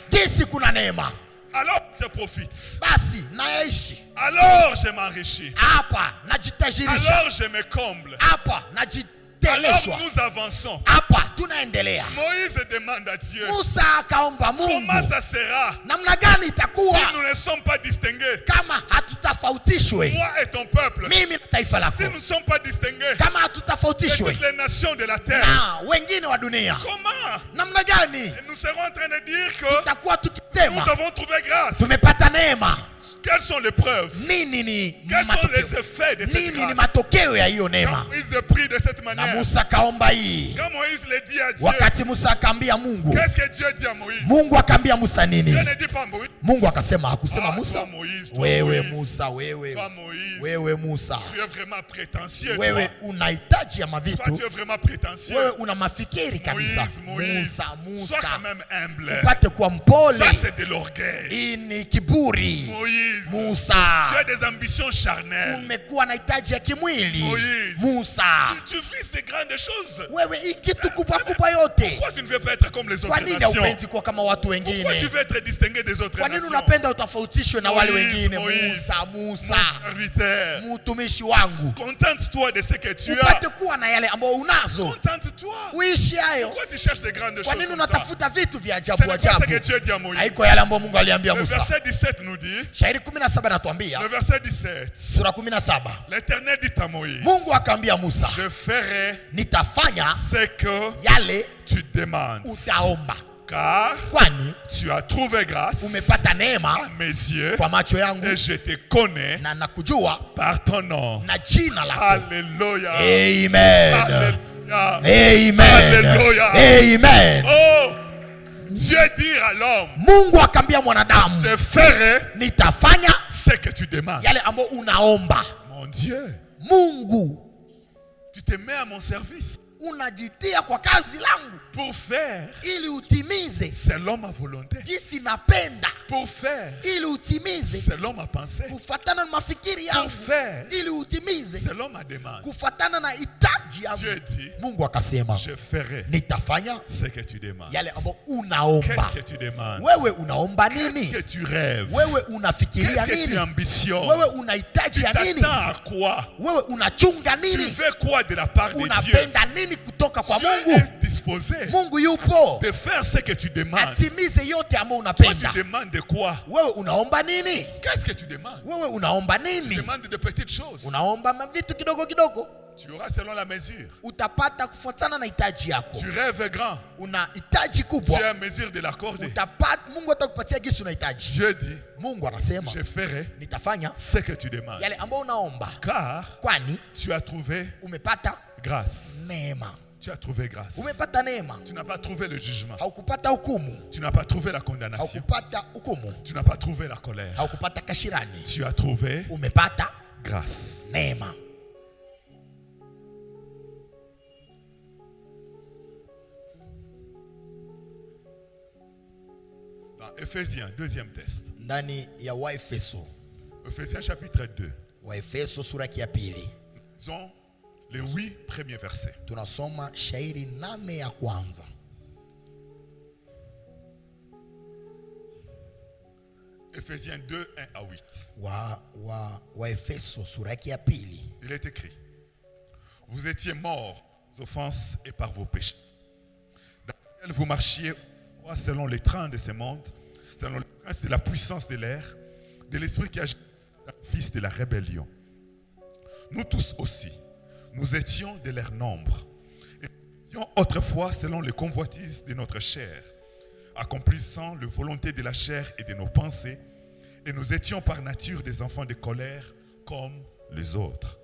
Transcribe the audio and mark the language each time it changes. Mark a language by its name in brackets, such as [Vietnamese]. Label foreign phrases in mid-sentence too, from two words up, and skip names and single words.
[Swahili] Jinsi kuna neema, [French] alors je profite. [Swahili] basi naishi [French] Alors je m'enrichis. [Swahili] hapa, najitajirisha [French] Alors je me comble. [Swahili] hapa, [French] Alors [Swahili] najiteleshwa [French] nous avançons. [Swahili] hapa, tunaendelea. [French] Moïse demande à Dieu, [Swahili] Musa akaomba [French] comment [Swahili] Mungu, [French] ça sera [Swahili] namna gani [French] si [Swahili] itakuwa [French] nous ne sommes pas distingués? [Swahili] kama hatutafautishwe, [French] Toi et ton peuple, [Swahili] mimi na taifa lako, [French] si nous ne sommes pas distingués [Swahili] kama [French] de [Swahili] hatutafautishwe [French] toutes les nations de la terre, [Swahili] na wengine wa dunia, [French] comment [Swahili] namna gani [French] nous serons en train de dire que [Swahili] tutakuwa tukisema [French] nous avons trouvé grâce? [Swahili] tumepata neema? [French] Quelles sont les preuves? [Swahili] Nini ni [French] Quels sont [Swahili] matokeo? [French] les effets de cette [Swahili] Nini ni [French] grâce? [Swahili] matokeo ya hiyo [French] Quand [Swahili] neema? [French] Moïse prie de cette [Swahili] Na [French] manière, [Swahili] Musa kaomba hii. [French] quand Moïse le dit à Dieu, [Swahili] Wakati Musa akaambia Mungu, [French] qu'est-ce que Dieu dit à Moïse? [Swahili] Mungu akaambia Musa nini? [French] Dieu ne dit pas Moïse. [Swahili] Mungu akasema, hakusema Ah, Musa, [French] toi Moïse, toi [Swahili] wewe [French] Moïse, [Swahili] Musa, [French] toi [Swahili] wewe [French] Moïse, [Swahili] Musa, [French] tu es vraiment prétentieux. [Swahili] wewe [French] Toi. [Swahili] unahitaji ya [French] Toi, [Swahili] mavitu, [French] tu es vraiment prétentieux. [Swahili] wewe una mafikiri kabisa. [French] Moïse, [Swahili] Musa, [French] sois quand [Swahili] Musa, [French] même humble. [Swahili] upate kuwa mpole. [French] Ça, c'est de l'orgueil. [Swahili] Hii ni kiburi. [French] Moïse, tu [Swahili] Musa, [French] as des ambitions charnelles. [Swahili] umekuwa na hitaji ya kimwili. [French] Moïse, [Swahili] Musa, [French] tu vises de grandes choses. [Swahili] wewe hii kitu kubwa kubwa yote, [French] Pourquoi tu ne veux pas être comme les [Swahili] kwa [French] autres [Swahili] nini [French] nations? [Swahili] haupendi kuwa kama watu [French] Pourquoi tu [Swahili] wengine? [French] veux être distingué des autres [Swahili] Kwa nini [French] nations? [Swahili] unapenda utofautishwe na wale [French] Moïse, [Swahili] wengine? [French] Moïse, [Swahili] Musa, [French] Mon serviteur, [Swahili] mtumishi wangu, [French] contente-toi de ce que tu as. [Swahili] upate kuwa na yale ambayo unazo, [French] Contente-toi. [Swahili] uishi hayo. [French] Pourquoi tu cherches de grandes [Swahili] Kwa [French] choses [Swahili] nini [French] comme ça? [Swahili] unatafuta vitu vya [French] Ce [Swahili] ajabu [French] n'est pas ce [Swahili] ajabu? [French] que Dieu dit à Moïse. [Swahili] Haiko yale ambayo Mungu aliambia [French] Le [Swahili] Musa. [French] verset 17 nous dit, [Swahili] Shairi 17 natuambia, [French] le verset 17, [Swahili] sura 17, [French] l'Éternel dit à Moïse, [Swahili] Mungu akaambia Musa, [French] je ferai [Swahili] nitafanya [French] ce que [Swahili] yale [French] tu demandes, [Swahili] utaomba, [French] car [Swahili] kwani [French] tu as trouvé grâce [Swahili] umepata [French] à [Swahili] neema [French] mes yeux [Swahili] kwa macho yangu, [French] et je te connais [Swahili] na nakujua [French] par ton nom. [Swahili] na jina lako. [French] Alléluia. [Swahili] Amen. [French] Alléluia. [Swahili] Amen. [French] Alléluia. [Swahili] Amen. [French] Oh, Dieu dit à l'homme, [Swahili] Mungu akaambia mwanadamu, [French] je ferai [Swahili] nitafanya [French] ce que tu demandes. [Swahili] yale ambayo unaomba. [French] Mon Dieu, [Swahili] Mungu, [French] tu te mets à mon service [Swahili] unajitia kwa kazi langu [French] pour faire [Swahili] ili utimize [French] selon ma volonté. [Swahili] jinsi napenda, [French] Pour faire [Swahili] ili utimize [French] selon ma pensée. [Swahili] kufatana na mafikiri [French] Pour [Swahili] yangu, [French] faire [Swahili] ili utimize [French] selon ma demande. [Swahili] kufatana na hitaji yangu. [French] Dieu dit, [Swahili] Mungu akasema, [French] je ferai [Swahili] nitafanya [French] ce que tu demandes. [Swahili] yale ambayo unaomba. [French] Qu'est-ce que tu demandes? [Swahili] Wewe unaomba [French] Qu'est-ce [Swahili] nini? [French] que tu rêves? [Swahili] Wewe unafikiria [French] Qu'est-ce que tu [Swahili] nini? [French] ambitionnes? [Swahili] Wewe unahitaji [French] Tu [Swahili] ya nini? [French] t'attends à quoi? [Swahili] Wewe unachunga [French] Tu [Swahili] nini? [French] veux quoi de la part de Dieu? [Swahili] Unapenda nini nini kutoka kwa [French] Dieu [Swahili] Mungu? [French] est disposé [Swahili] Mungu yupo [French] de faire ce que tu demandes. [Swahili] atimize yote ambayo [French] Toi, [Swahili] unapenda. [French] tu demandes de quoi? [Swahili] Wewe unaomba nini? [French] Qu'est-ce que tu demandes? [Swahili] Wewe unaomba [French] Tu [Swahili] nini? [French] demandes de petites choses. [Swahili] Unaomba vitu kidogo kidogo, [French] Tu auras selon la mesure. [Swahili] utapata kufuatana na hitaji yako. [French] Tu rêves grand. [Swahili] Una hitaji [French] Tu es [Swahili] kubwa, [French] à mesure de l'accorder. [Swahili] utapata. Mungu atakupatia gisi unahitaji. [French] Dieu dit, [Swahili] Mungu anasema [French] je ferai [Swahili] nitafanya [French] ce que tu demandes. [Swahili] yale ambayo unaomba, [French] Car [Swahili] kwani [French] tu as trouvé [Swahili] umepata [French] grâce. [Swahili] neema. [French] Tu as trouvé grâce. [Swahili] Umepata neema, [French] Tu n'as pas trouvé le jugement. [Swahili] haukupata hukumu, [French] Tu n'as pas trouvé la condamnation. [Swahili] haukupata hukumu, [French] Tu n'as pas trouvé la colère. [Swahili] haukupata kashirani, [French] Tu as trouvé [Swahili] umepata [French] grâce. [Swahili] neema. [French] Dans Éphésiens, deuxième test. [Swahili] Ndani ya Waefeso, [French] Éphésiens chapitre 2. [Swahili] Waefeso sura ya pili, [French] Disons les 8 premiers versets. [Swahili] tunasoma shairi 8 ya kwanza. [French] Éphésiens 2, 1 à 8. [Swahili] Waefeso sura ya pili. [French] Il est écrit: Vous étiez morts aux offenses et par vos péchés, dans lesquels vous marchiez selon les trains de ce monde, selon le prince de la puissance de l'air, de l'esprit qui agit dans le fils de la rébellion. Nous tous aussi, nous étions de leur nombre, et nous étions autrefois selon les convoitises de notre chair, accomplissant la volonté de la chair et de nos pensées, et nous étions par nature des enfants de colère comme les autres.